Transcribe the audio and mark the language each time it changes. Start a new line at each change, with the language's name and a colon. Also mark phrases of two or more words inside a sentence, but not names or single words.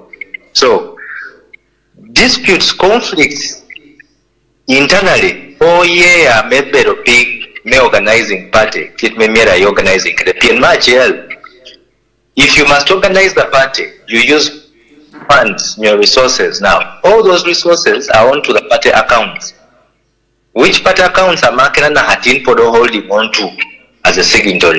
English: So disputes, conflicts internally mebero big me organizing party
Acoli: kit me mera
English: organizing the PNMAGL. If you must organize the party, you use funds, your resources. Now, all those resources are onto the party accounts. Which party accounts are marking and hatin podo holding on to as a signatory?